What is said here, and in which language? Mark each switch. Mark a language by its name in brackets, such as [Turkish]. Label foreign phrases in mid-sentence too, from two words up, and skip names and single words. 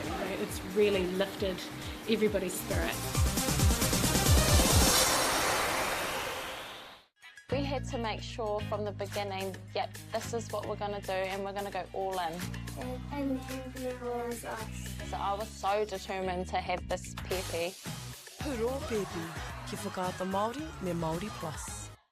[English] It's really lifted everybody's spirit. We had to make sure from the beginning, yep, this is what we're going to do and we're going to go all in. So I was so determined to have this pepe. [Māori] Puro pepe, ki whakaata Māori me Māori Plus.